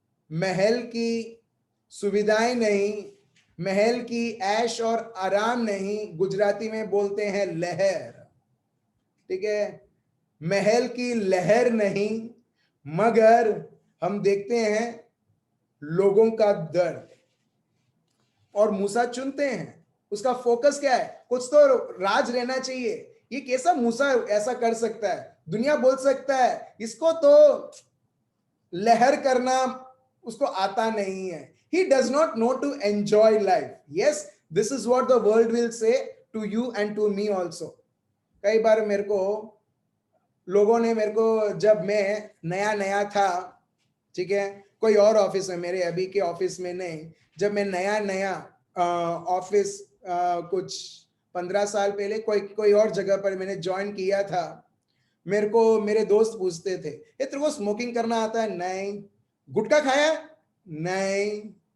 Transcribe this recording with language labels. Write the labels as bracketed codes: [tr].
[hi] महल की सुविधाएं नहीं, महल की ऐश और आराम नहीं, गुजराती में बोलते हैं लहर, ठीक है, महल की लहर नहीं, मगर हम देखते हैं लोगों का दर्द। और मूसा चुनते हैं, उसका फोकस क्या है? कुछ तो राज रहना चाहिए। ये कैसा मूसा ऐसा कर सकता है? दुनिया बोल सकता है इसको तो लहर करना उसको आता नहीं है। [en] He does not know to enjoy life. Yes, this is what the world will say to you and to me also. [hi] कई बार मेरे को लोगों ने, मेरे को जब मैं नया नया था, ठीक है, कोई और ऑफिस में, मेरे अभी के ऑफिस में नहीं, जब मैं नया नया ऑफिस कुछ 15 साल पहले कोई और जगह पर मैंने ज्वाइन किया था, मेरे को मेरे दोस्त पूछते थे, ये तेरे को स्मोकिंग करना आता है? नहीं। गुटखा खाया? नहीं।